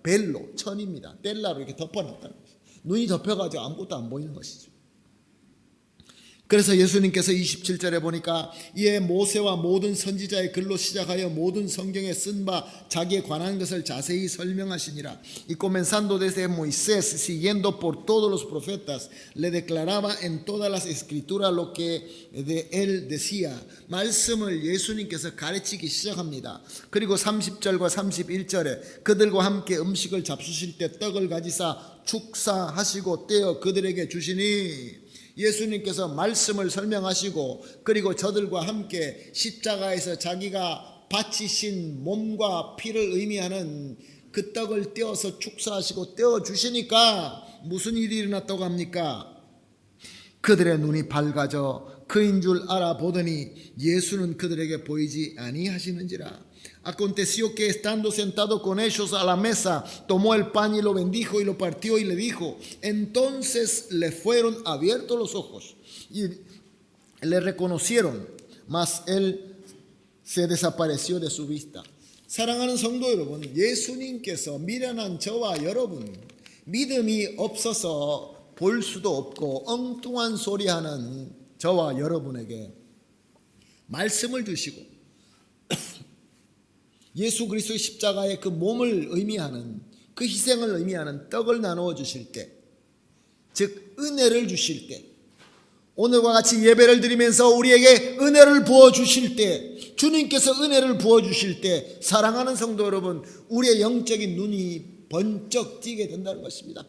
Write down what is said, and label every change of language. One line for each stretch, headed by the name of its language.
Korean: 벨로, 천입니다. 텔라로 이렇게 덮어놨다는 것이죠. 눈이 덮여가지고 아무것도 안 보이는 것이죠. 그래서 예수님께서 27절에 보니까 이에 모세와 모든 선지자의 글로 시작하여 모든 성경에 쓴 바 자기에 관한 것을 자세히 설명하시니라.
Spanish: Y comenzando desde Moisés, siguiendo por todos los profetas, le declaraba en todas las escrituras lo que de él decía.
Korean: 말씀을 예수님께서 가르치기 시작합니다. 그리고 30절과 31절에 그들과 함께 음식을 잡수실 때 떡을 가지사 축사하시고 떼어 그들에게 주시니, 예수님께서 말씀을 설명하시고 그리고 저들과 함께 십자가에서 자기가 바치신 몸과 피를 의미하는 그 떡을 떼어서 축사하시고 떼어주시니까 무슨 일이 일어났다고 합니까? 그들의 눈이 밝아져 그인 줄 알아보더니 예수는 그들에게 보이지 아니하시는지라.
Spanish: Aconteció que estando sentado con ellos a la mesa, tomó el pan y lo bendijo y lo partió y le dijo. Entonces le fueron abiertos los ojos y le reconocieron, mas él se desapareció de su vista.
Korean: 사랑하는 성도 여러분, 예수님께서 미련한 저와 여러분, 믿음이 없어서 볼 수도 없고 엉뚱한 소리하는 저와 여러분에게 말씀을 주시고 예수 그리스도의 십자가의 그 몸을 의미하는, 그 희생을 의미하는 떡을 나누어 주실 때, 즉 은혜를 주실 때, 오늘과 같이 예배를 드리면서 우리에게 은혜를 부어 주실 때, 주님께서 은혜를 부어 주실 때, 사랑하는 성도 여러분, 우리의 영적인 눈이 번쩍 띄게 된다는 것입니다.